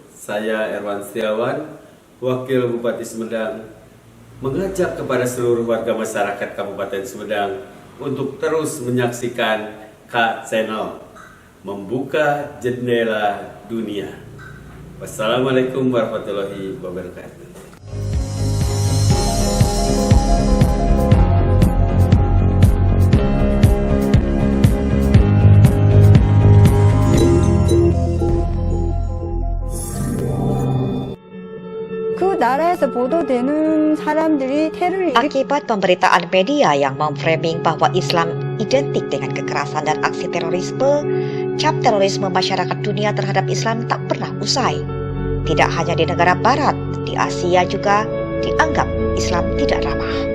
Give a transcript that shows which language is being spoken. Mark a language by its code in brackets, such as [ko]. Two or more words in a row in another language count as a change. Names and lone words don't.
[id] Saya Erwan Setiawan, Wakil Bupati Sumedang, mengajak kepada seluruh warga masyarakat Kabupaten Sumedang untuk terus menyaksikan K-Channel, membuka jendela dunia. [ar] والسلام عليكم ورحمة الله وبركاته. [ko] 나라에서 보도되는 사람들이 테러를 [id] Akibat pemberitaan media yang memframing bahwa Islam identik dengan kekerasan dan aksi terorisme, cap terorisme masyarakat dunia terhadap Islam tak pernah usai. Tidak hanya di negara barat, di Asia juga dianggap Islam tidak ramah.